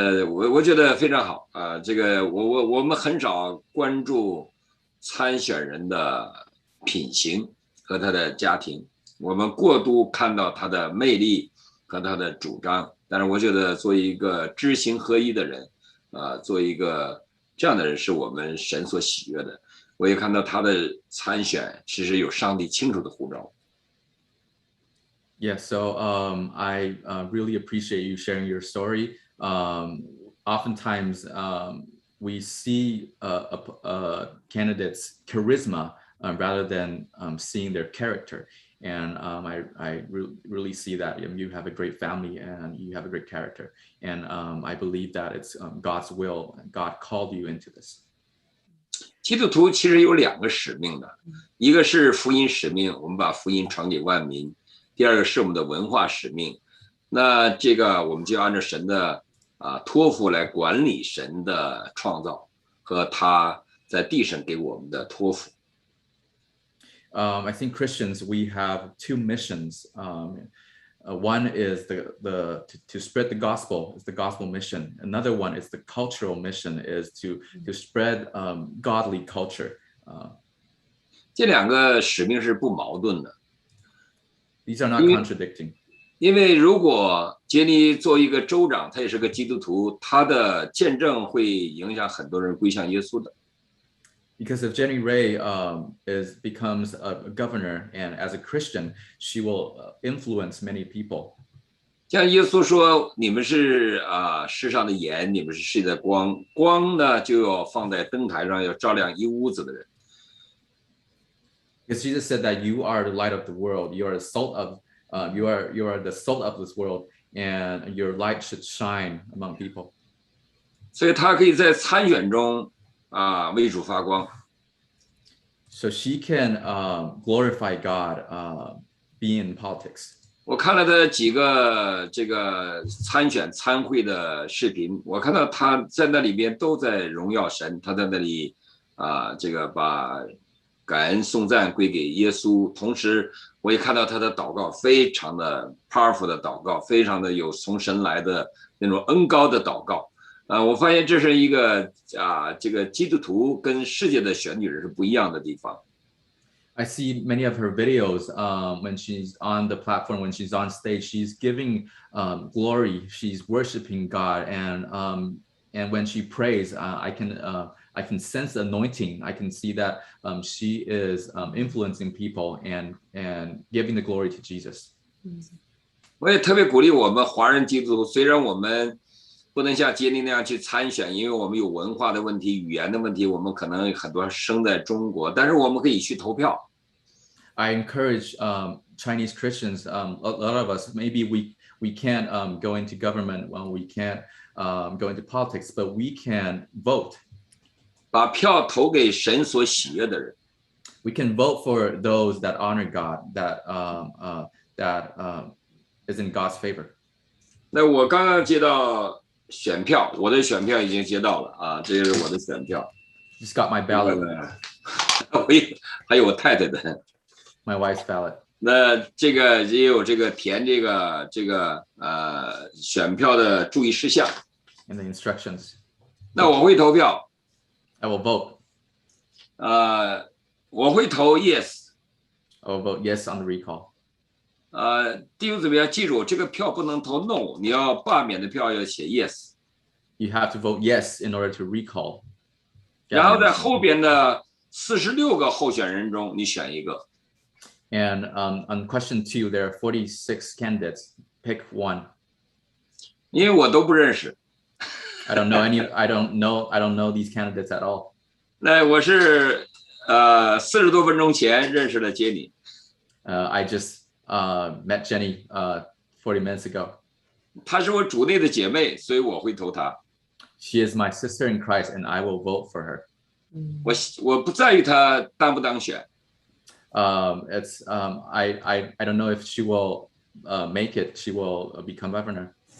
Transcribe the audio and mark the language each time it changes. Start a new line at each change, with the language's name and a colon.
Chinese: 我觉得非常好啊。这个我们很少关注参选人的品行和他的家庭，我们过度看到他的魅力和他的主张。但是我觉得做一个知行合一的人。做一个这样的人是我们神所喜悦的。我也看到他的参选其实有上帝清楚的呼召。
English: Yeah, so I really appreciate you sharing your story. Oftentimes we see a candidate's charisma rather than seeing their character. And I really see that you have a great family and you have a great character. And I believe that it's God's will. God called you into this.
Chinese: 基督徒其实有2个使命的，一个是福音使命，我们把福音传给万民；第二个是我们的文化使命。那这个我们就按照神的托付来管理神的创造和他在地上给我们的托付。
English: I think Christians, we have 2 missions. One is to spread the gospel, is the gospel mission. Another one is the cultural mission, is to spread godly culture.
Chinese: 这两个使命是不矛盾的。
English: These are not contradicting.
Chinese: 因为如果杰尼作为一个州长，他也是个基督徒，他的见证会影响很多人归向耶稣的。
English: Because if Jenny Ray becomes a governor, and as a Christian, she will influence many people.
Chinese: 像耶稣说：“你们是世上的盐，你们是世界的光。光呢，就要放在灯台上，要照亮一屋子的人。”
English: Because Jesus said that you are the light of the world, you are the salt of you are the salt of this world, and your light should shine among people.
Chinese: 所以他可以在参选中为主发光。
English: So she can glorify God, be in politics.
Chinese: 我看了他几个这个参会的视频，我看到他在那里边都在荣耀神，他在那里这个把感恩颂赞归给耶稣，同时我也看到他的祷告非常的 powerful 的祷告，非常的有从神来的那种恩高的祷告。我发现这是一个这个基督徒跟世界的选举人是不一样的地方。
English: I see many of her videos when she's on the platform, when she's on stage, she's giving glory, she's worshiping God, and when she prays, I can sense the anointing. I can see that she is influencing people and giving the glory to Jesus.
Chinese: 我也特别鼓励我们华人基督徒，虽然我们不能像杰尼那样去参选，因为我们有文化的问题、语言的问题，我们可能很多生在中国，但是我们可以去投票。
English: I encourage Chinese Christians, a lot of us, maybe we can't go into government, we can't go into politics, but we can vote.
Chinese: 把票投给神所喜悦的人。
English: We can vote for those that honor God, that is in God's favor.
Chinese: 那我刚刚接到选票，我的选票已经接到了这是我的选票。
English: Just got my ballot.
Chinese: 还有我太太的。
English: My wife's ballot.
Chinese: 那这个也有这个填这个选票的注意事项。
English: And the instructions.
Chinese: 那我会投票。
English: I will vote.
Chinese: 我会投 yes.
English: I will vote yes on the recall.
Chinese: 弟兄姊妹要记住，这个票不能投 no， 你要罢免的票要写 yes。
English: You have to vote yes in order to recall.
Chinese: 然后在后边的46个候选人中，你选一个。
English: And on question 2, there are 46 candidates. Pick one.
Chinese: 因为我都不认识。
English: I don't know these candidates at all.
Chinese: 那我是40多分钟前认识了杰尼。
English: I just met Jenny 40 minutes ago.
Chinese: 她是我主内的姐妹，所以我会投她。
English: She is my sister in Christ, and I will vote for her.
Chinese: 我不在于她当不当选。
English: I don't know if she will make it. She will become governor.